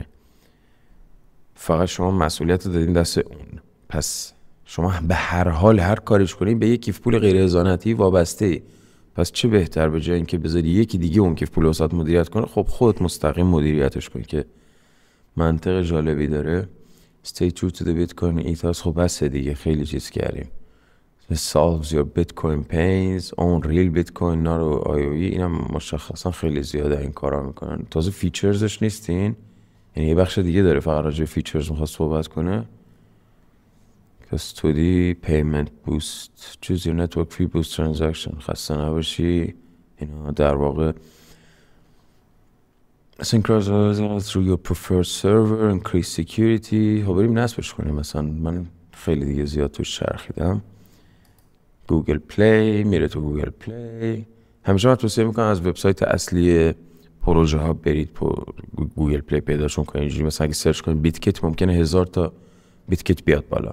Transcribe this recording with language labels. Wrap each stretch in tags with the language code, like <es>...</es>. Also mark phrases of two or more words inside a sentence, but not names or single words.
<fa>فقط شما مسئولیت رو دادین دست اون. پس شما به هر حال هر کاریش کنید به یک کیف پول غیر هزانتی وابسته ای. پس چه بهتر به جای اینکه بذاری یکی دیگه اون کیف پول واسات مدیریت کنه، خب خودت مستقیم مدیریتش کن، که منطق جالبی داره.</fa> <en>Stay true to the Bitcoin ethos.</en> <fa>خب بسه دیگه، خیلی چیز کردیم.</fa> <en>Solves your Bitcoin pains. Own real Bitcoin not IOE.</en> <fa>اینم مشخصا خیلی زیاده این کارا میکنن. تازه فیچرزش نیستین، یعنی یه بخش دیگه داره فقط راجع به فیچرز میخواد صحبت کنه.</fa> <en>Custody Payment Boost. Choose your network fee boost transaction.</en> <fa>خسته نباشی. اینا در واقع</fa> <en>Synchronize through your preferred server. Increase security.</en> <fa>خب بریم نصبش کنیم. مثلا من خیلی دیگه زیاد توش چرخیدم. گوگل پلی، میره تو گوگل پلی. همیشه من توصیه میکنم از وبسایت اصلی پروژه ها برید گوگل پلی پیداشون کنید. اینجوری مثلا اگه سرچ کنید بیت کیت ممکنه 1000 تا بیت کیت بیاد بالا.</fa>